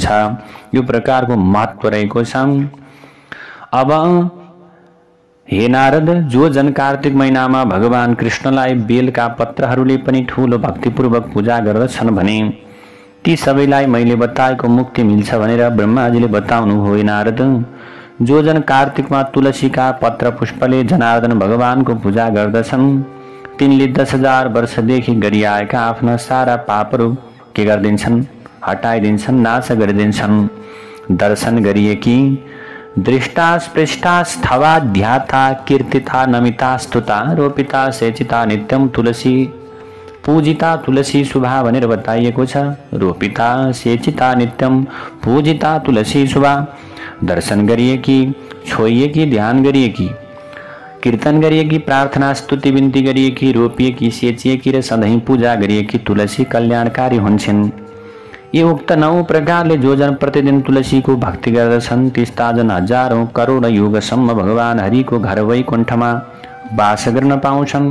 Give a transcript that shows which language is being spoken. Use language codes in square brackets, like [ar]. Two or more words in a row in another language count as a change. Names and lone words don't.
[ne] यो प्रकारको महत्व रहेको छ। अब हे नारद, जो जन कार्तिक महिनामा भगवान कृष्णलाई बेलका पत्रहरूले पनि ठूलो भक्तिपूर्वक पूजा गर्दछन् भने ती सबैलाई मैले बताएको मुक्ति मिल्छ भनेर ब्रह्माजीले बताउनु हो। नारद, जो जन कार्तिकमा तुलसीका पत्र पुष्पले जनार्दन भगवानको पूजा गर्दछन् तिनले 10,000 वर्षदेखि गरिआएका आफ्ना सारा पापहरू के गरिदिन्छन्? हटाइदिन्छन्, नाश गरिदिन्छन्। दर्शन गरिएकी, [sa] दृष्टा, स्पृष्टा, स्थवा, ध्याता, कीर्तिता, नमिता, स्तुता, रोपिता, सेचिता, नित्यम तुलसी पूजिता, तुलसी शुभा [ne] भनेर बताइएको छ। [sa] रोपिता, सेचिता, नित्यम पूजिता, तुलसी शुभा। [ne] दर्शन गरिएकी, छोइएकी, ध्यान गरिएकी, कीर्तन गरिएकी, प्रार्थना स्तुति बिन्ती गरिएकी, रोपिएकी, सेचिएकी र सधैँ पूजा गरिएकी तुलसी कल्याणकारी हुन्छन्। यी उक्त 9 प्रकारले जो जन प्रतिदिन तुलसीको भक्ति गर्दछन् त्यस्ता जन हजारौं करोड युगसम्म भगवान हरिको घर वैकुण्ठमा वास गर्न पाउँछन्।